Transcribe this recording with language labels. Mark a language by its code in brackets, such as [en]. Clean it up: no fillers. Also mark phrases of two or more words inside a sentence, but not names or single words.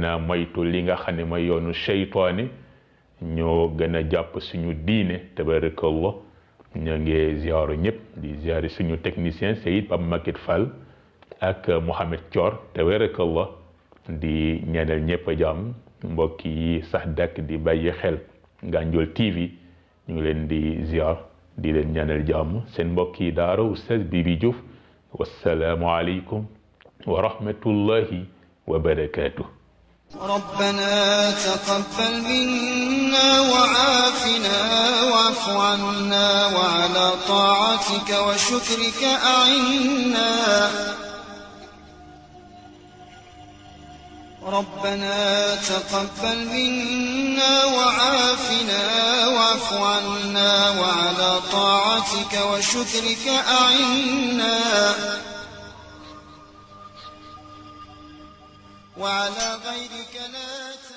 [wo] a moytu li nga xam ne mooy yoonu seytaane ñoo gën a jàpp suñu diine tabarakallah ñoo ngi ziaru ñëpp di ziare suñu technicien Seyid Pape Maguette Fall ak Mohamed Thior tabarakallah di ñaanal ñëpp a jàmm mbokk yi sax dakk di bàyyi xel Gandiol TV ñu ngi leen di ziar di leen ñaanal jàmm seen mbokk yi daara Oustaz Bibi Diouf [ar] والسلام عليكم ورحمة الله وبركاته ربنا تقبل منا وعافنا واعف عنا وعلى طاعتك وشكرك أعنا ربنا تقبل منا وعافنا واعف عنا وعلى طاعتك وشكرك أعنا وعلى غيرك لا